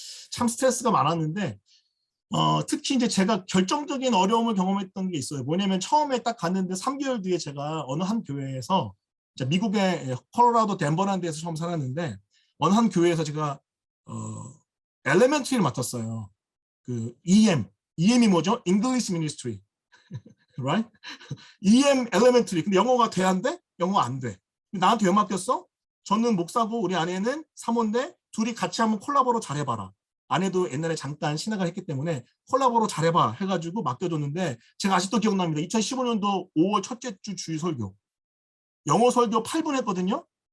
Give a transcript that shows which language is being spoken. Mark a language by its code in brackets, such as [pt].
[ko] 참 스트레스가 많았는데, 특히 이제 제가 결정적인 어려움을 경험했던 게 있어요. 뭐냐면 처음에 딱 갔는데 3개월 뒤에 제가 어느 한 교회에서 미국의 콜로라도 덴버라는 데서 처음 살았는데 어느 한 교회에서 제가 엘레멘터리를 맡았어요. 그 EM이 뭐죠? [en] English Ministry, right? [ko] EM 엘레멘터리. 근데 영어가 돼야 안 돼? 영어 안 돼. 나한테 왜 맡겼어? 저는 목사고 우리 아내는 사모인데 둘이 같이 한번 콜라보로 잘해봐라. 아내도 옛날에 잠깐 신학을 했기 때문에 콜라보로 잘해봐 해가지고 맡겨줬는데 제가 아직도 기억납니다. 2015년도 5월 첫째 주 주일 설교. 영어 설교 8분 했거든요.